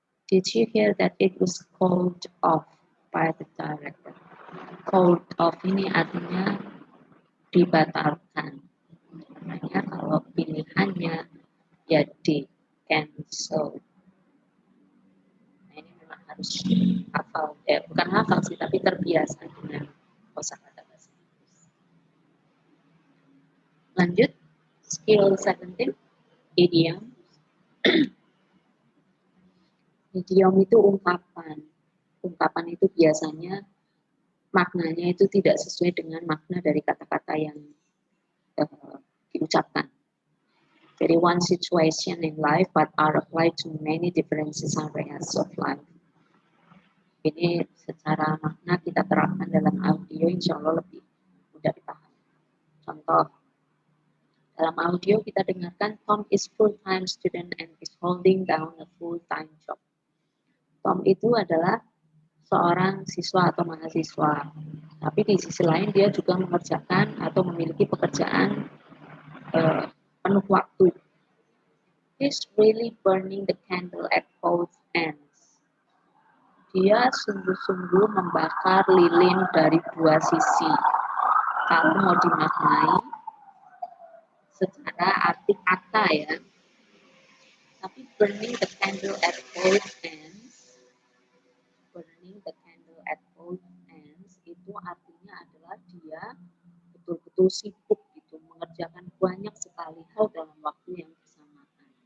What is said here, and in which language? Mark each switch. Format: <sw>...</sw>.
<en>Did you hear that it was called off by the director?</en> <id>Called off ini artinya dibatalkan. Makanya kalau pilihannya ya D, cancel. Nah, ini memang harus hafal, bukan hafal sih, tapi terbiasa dengan kosakata bahasa Inggris. Lanjut, skill 17. Idiom. Idiom itu ungkapan. Ungkapan itu biasanya maknanya itu tidak sesuai dengan makna dari kata-kata yang diucapkan. Jadi</id> <en>one situation in life but are applied to many different areas of life.</en> <id>Ini secara makna kita terapkan dalam audio, insya Allah lebih mudah dipahami. Contoh, dalam audio kita dengarkan</id> <en>Tom is full-time student and is holding down a full-time job.</en> <id>Tom itu adalah seorang siswa atau mahasiswa, tapi di sisi lain dia juga mengerjakan atau memiliki pekerjaan penuh waktu.</id> <en>He's really burning the candle at both ends.</en> <id>Dia sungguh-sungguh membakar lilin dari dua sisi. Kalau mau dimaknai secara arti kata ya, tapi</id> <en>burning the candle at both ends,</en> <id>burning the candle at both ends itu artinya adalah dia betul-betul sibuk gitu, mengerjakan banyak sekali hal dalam waktu yang bersamaan.</id>